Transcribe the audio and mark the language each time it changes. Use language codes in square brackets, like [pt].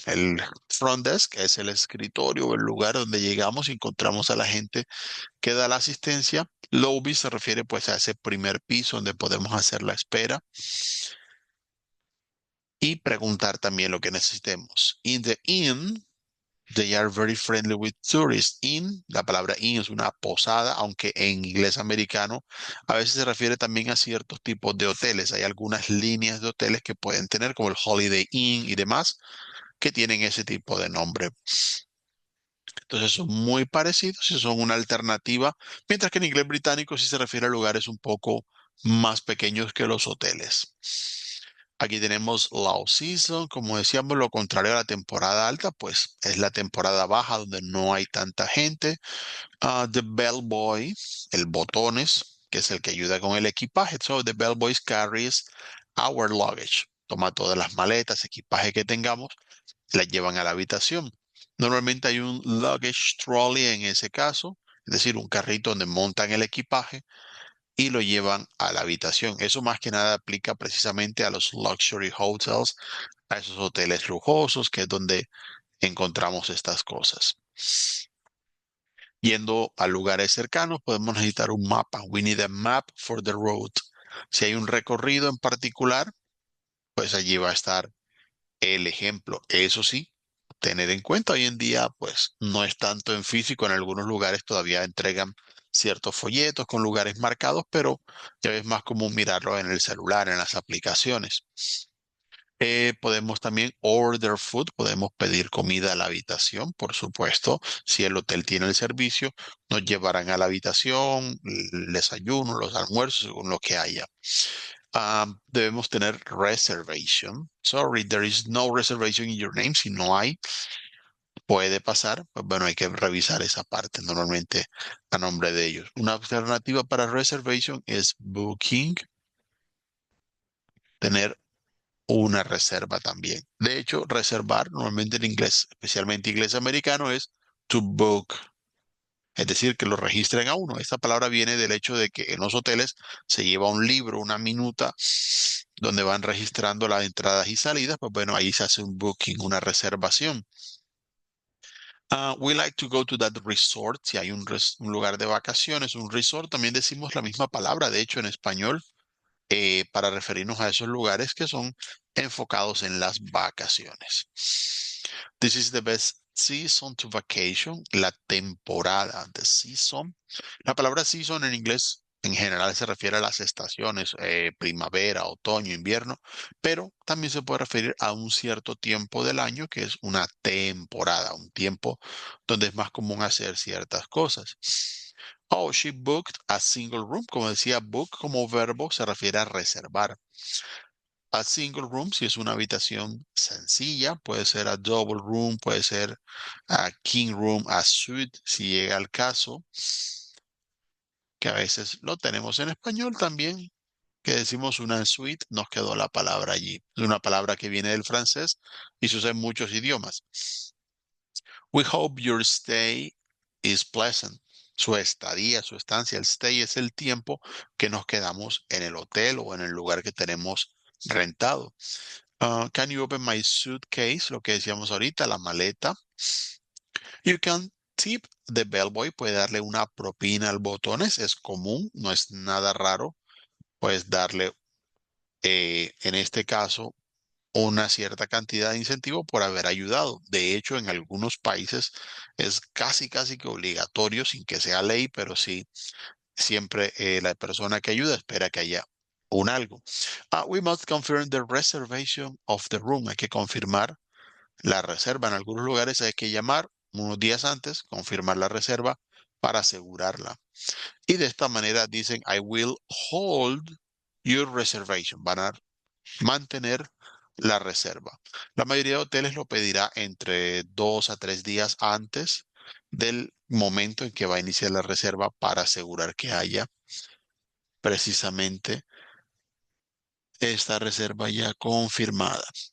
[es] El front desk es el escritorio o el lugar donde llegamos y encontramos a la gente que da la asistencia. Lobby se refiere pues a ese primer piso donde podemos hacer la espera y preguntar también lo que necesitemos. [en] In the inn, they are very friendly with tourists. [es] In, la palabra inn es una posada, aunque en inglés americano a veces se refiere también a ciertos tipos de hoteles. Hay algunas líneas de hoteles que pueden tener, como el Holiday Inn y demás, que tienen ese tipo de nombre. Entonces son muy parecidos y son una alternativa, mientras que en inglés británico sí se refiere a lugares un poco más pequeños que los hoteles. Aquí tenemos low season, como decíamos, lo contrario a la temporada alta, pues es la temporada baja donde no hay tanta gente. The bellboy, el botones, que es el que ayuda con el equipaje. [en] So the bellboy carries our luggage. [es] Toma todas las maletas, equipaje que tengamos, las llevan a la habitación. Normalmente hay un luggage trolley en ese caso, es decir, un carrito donde montan el equipaje y lo llevan a la habitación. Eso más que nada aplica precisamente a los luxury hotels, a esos hoteles lujosos, que es donde encontramos estas cosas. Yendo a lugares cercanos, podemos necesitar un mapa. [en] We need a map for the road. [es] Si hay un recorrido en particular, pues allí va a estar el ejemplo. Eso sí, tener en cuenta hoy en día, pues no es tanto en físico. En algunos lugares todavía entregan ciertos folletos con lugares marcados, pero ya es más común mirarlo en el celular, en las aplicaciones. Podemos también order food, podemos pedir comida a la habitación, por supuesto. Si el hotel tiene el servicio, nos llevarán a la habitación, el desayuno, los almuerzos, según lo que haya. Debemos tener reservation. [en] Sorry, there is no reservation in your name. [es] Si no hay, puede pasar. Pues bueno, hay que revisar esa parte normalmente a nombre de ellos. Una alternativa para reservation es booking, tener una reserva también. De hecho, reservar normalmente en inglés, especialmente inglés americano, es to book. Es decir, que lo registren a uno. Esta palabra viene del hecho de que en los hoteles se lleva un libro, una minuta, donde van registrando las entradas y salidas. Pues bueno, ahí se hace un booking, una reservación. [en] We like to go to that resort. [es] Si hay un lugar de vacaciones, un resort, también decimos la misma palabra, de hecho, en español para referirnos a esos lugares que son enfocados en las vacaciones. [en] This is the best season to vacation, la temporada, the season. [es] La palabra season en inglés en general se refiere a las estaciones, primavera, otoño, invierno, pero también se puede referir a un cierto tiempo del año que es una temporada, un tiempo donde es más común hacer ciertas cosas. [en] Oh, she booked a single room. [es] Como decía, book como verbo se refiere a reservar. A single room, si es una habitación sencilla, puede ser a double room, puede ser a king room, a suite, si llega al caso, que a veces lo tenemos en español también, que decimos una suite, nos quedó la palabra allí. Es una palabra que viene del francés y se usa en muchos idiomas. [en] We hope your stay is pleasant. [es] Su estadía, su estancia, el stay es el tiempo que nos quedamos en el hotel o en el lugar que tenemos rentado. [en] Can you open my suitcase? [es] Lo que decíamos ahorita, la maleta. [en] You can tip the bellboy. [es] Puede darle una propina al botones. Es común, no es nada raro. Puedes darle, en este caso, una cierta cantidad de incentivo por haber ayudado. De hecho, en algunos países es casi que obligatorio, sin que sea ley, pero sí, siempre la persona que ayuda espera que haya un algo. [en] We must confirm the reservation of the room. [es] Hay que confirmar la reserva. En algunos lugares hay que llamar unos días antes, confirmar la reserva para asegurarla. Y de esta manera dicen, [en] I will hold your reservation. [es] Van a mantener la reserva. La mayoría de hoteles lo pedirá entre 2 a 3 días antes del momento en que va a iniciar la reserva para asegurar que haya precisamente esta reserva ya confirmada.